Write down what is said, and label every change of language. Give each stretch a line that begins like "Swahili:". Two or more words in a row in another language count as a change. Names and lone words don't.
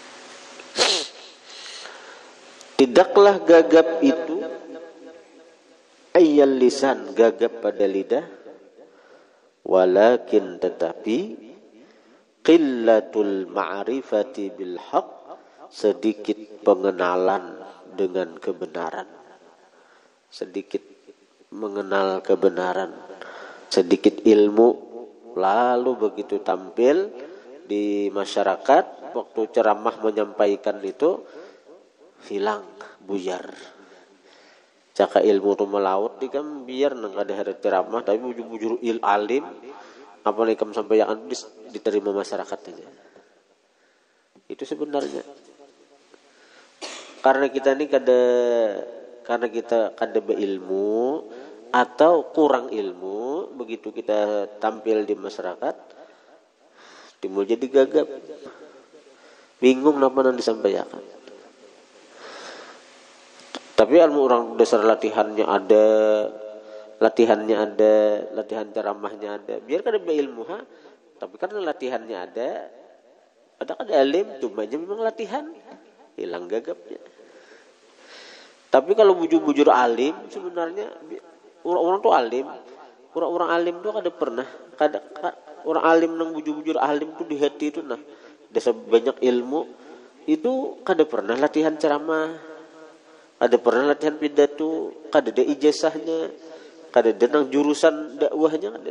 Indonesian: Tidaklah gagap itu
Arabic: عيّ اللسان,
Indonesian: gagap pada lidah, walakin tetapi
Arabic: قلة المعرفة بالحق,
Indonesian: sedikit pengenalan dengan kebenaran, sedikit mengenal kebenaran, sedikit ilmu, lalu begitu tampil di masyarakat waktu ceramah menyampaikan itu hilang, buyar.
Banjar: Caka ilmu tu melaut di kan biar nang ada hari ceramah tapi bujur-bujur alim apa nih kamu sampaikan diterima masyarakat aja.
Indonesian: Itu sebenarnya karena kita berilmu atau kurang ilmu, begitu kita tampil di masyarakat timbul jadi gagap, bingung apa yang disampaikan. Tapi ilmu orang dasar latihan ceramahnya ada. Biar kan ada ilmu tapi karena latihannya ada kan alim, cuma aja memang latihan hilang gagapnya. Tapi kalau bujur-bujur alim sebenarnya orang tuh alim, orang alim tuh orang alim nang bujur-bujur alim tuh di hati itu desa banyak ilmu itu pernah latihan ceramah, pernah latihan pidato, ada ijazahnya, ada nang jurusan dakwahnya ada.